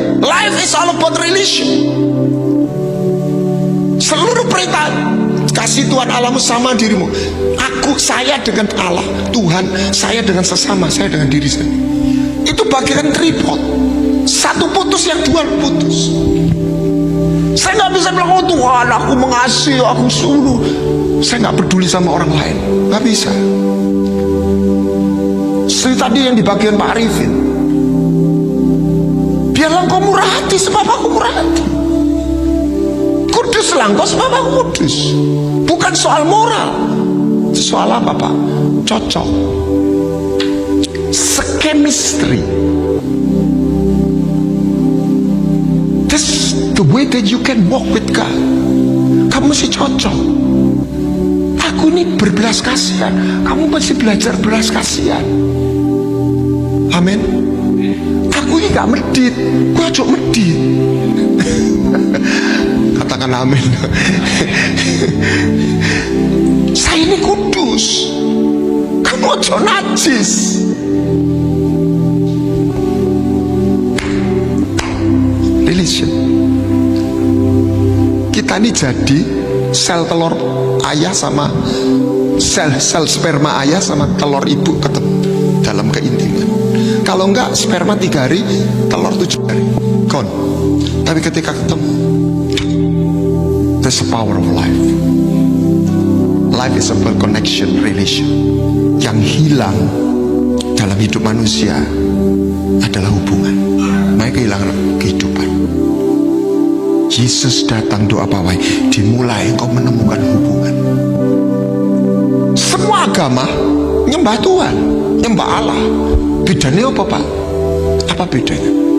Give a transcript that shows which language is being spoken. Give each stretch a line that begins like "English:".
English: Life is all about relation.
Indonesian: Seluruh perintah, kasih Tuhan Allahmu sama dirimu. Saya dengan Allah, Tuhan, saya dengan sesama, saya dengan diri saya. Itu bagian tripod. Satu putus, yang dua putus. Saya nggak bisa bilang, oh Tuhan, aku mengasihi, aku suruh. Saya nggak peduli sama orang lain, nggak bisa. Seperti tadi yang di bagian Pak Arifin, biarlah engkau murah hati sebab aku murah hati. Kuduslah engkau sebab aku kudus. Bukan soal moral, soal apa Pak? Cocok.
English: Chemistry. That's the way that you can walk with God.
Indonesian: Kamu mesti cocok. Aku ini berbelas kasihan, kamu mesti belajar belas kasihan. Amin. Aku ini gak medit, gua aja medit. Katakan amin. Saya ini kudus, kamu aja najis.
English: Relation.
Indonesian: Kita ini jadi sel telur ayah sama sel sperma ayah sama telur ibu ketemu dalam keintiman. Kalau enggak, sperma 3 hari, telur 7 hari, gone. Tapi ketika ketemu,
English: that's the power of life. Life is about connection, relation.
Indonesian: Yang hilang dalam hidup manusia adalah hubungan. Mereka kehilangan kehidupan. Yesus datang, doa pawai, dimulai engkau menemukan hubungan. Semua agama nyembah Tuhan, nyembah Allah. Bedanya apa, Pak? Apa bedanya?